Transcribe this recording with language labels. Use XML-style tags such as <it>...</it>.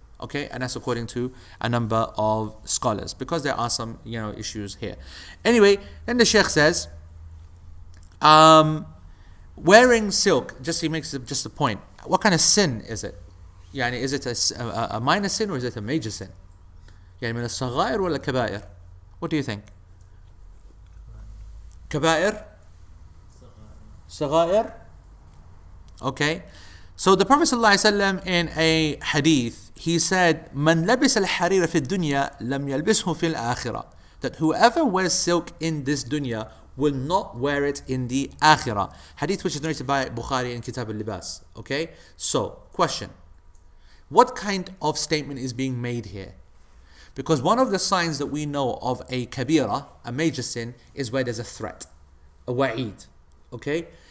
<en>Okay, and that's according to a number of scholars, because there are some, you know, issues here. Anyway, then the Shaykh says, wearing silk, he makes just a point. What kind of sin is it? Yani, is it a minor sin or is it a major sin?</en> <ar>يعني من الصغائر ولا الكبائر?</ar> <en>What do you think? Kaba'ir? Saghair? Okay. So the Prophet ﷺ in a hadith, he said,</en> <ar>من لبس الحرير في الدنيا لم يلبسه في الآخرة.</ar> <en>That whoever wears silk in this dunya will not wear it in the akhirah. Hadith which is narrated by Bukhari in Kitab al-Libas. Okay. So, question. What kind of statement is being made here? Because one of the signs that we know of a kabira, a major sin, is where there's a threat, a wa'id. Okay?</en>